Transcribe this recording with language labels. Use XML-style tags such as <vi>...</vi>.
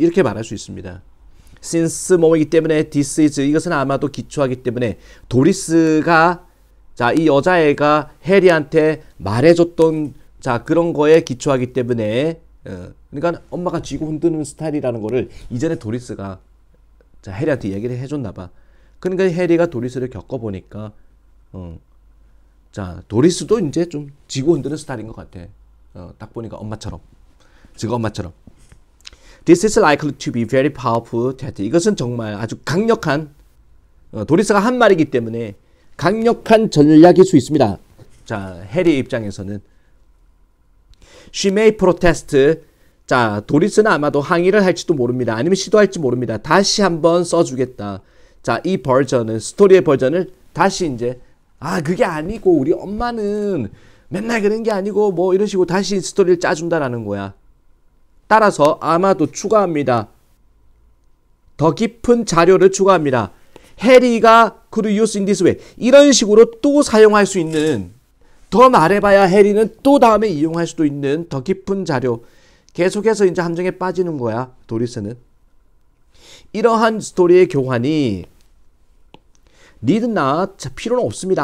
<ko>이렇게 말할 수 있습니다.</ko> <en>since</en> <ko>뭐이기 때문에</ko> <en>this is</en> <ko>이것은 아마도 기초하기 때문에 도리스가 자, 이 여자애가 해리한테 말해줬던 자 그런 거에 기초하기 때문에 그러니까 엄마가 쥐고 흔드는 스타일이라는 거를 이전에 도리스가 자 해리한테 얘기를 해줬나 봐. 그러니까 해리가 도리스를 겪어보니까 자 도리스도 이제 좀 쥐고 흔드는 스타일인 것 같아. 딱 보니까 엄마처럼 지가 엄마처럼.</ko> <en>This is likely to be very powerful tactic.</en> <ko>이것은 정말 아주 강력한 도리스가 한 말이기 때문에 강력한 전략일 수 있습니다. 자, 해리의 입장에서는</ko> <en>She may protest.</en> <ko>자, 도리스는 아마도 항의를 할지도 모릅니다. 아니면 시도할지 모릅니다. 다시 한번 써주겠다. 자, 이 버전은 스토리의 버전을 다시 이제 그게 아니고 우리 엄마는 맨날 그런 게 아니고 뭐 이런 식으로 다시 스토리를 짜준다라는 거야. 따라서 아마도 추가합니다. 더 깊은 자료를 추가합니다. 해리가</ko> <en>could use in this way.</en> <ko>이런 식으로 또 사용할 수 있는 더 말해봐야 해리는 또 다음에 이용할 수도 있는 더 깊은 자료. 계속해서 이제 함정에 빠지는 거야. 도리스는. 이러한 스토리의 교환이</ko> <en>need not</en> <ko>필요는 없습니다.</ko>